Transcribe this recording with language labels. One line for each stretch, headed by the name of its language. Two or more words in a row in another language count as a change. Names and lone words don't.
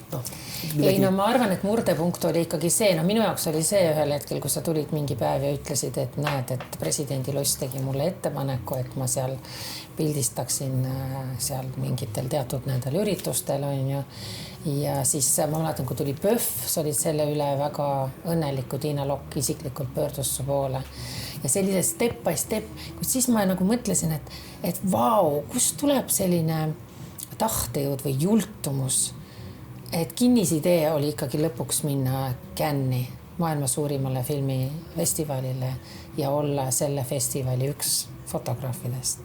Estonian: Ei, ma arvan, et murdepunkt oli ikkagi see, minu jaoks oli see ühel hetkel, kui sa tulid mingi päev ja ütlesid, et näed, et presidendi Loss tegi mulle ettepaneku, et ma seal pildistaksin seal mingitel teatud nendel üritustel on ju. Ja siis ma mäletan, kui tuli PÖF, sa olid selle üle väga õnnelik, kui Tiina Lokk isiklikult pöördus su poole. Ja sellise
English: step by step,
Estonian: kui siis ma nagu mõtlesin, et vau, kust tuleb selline tahtejõud või jultumus, et kinnisidee oli ikkagi lõpuks minna Cannes'i, maailma suurimale filmifestivalile ja olla selle festivali üks fotograafidest.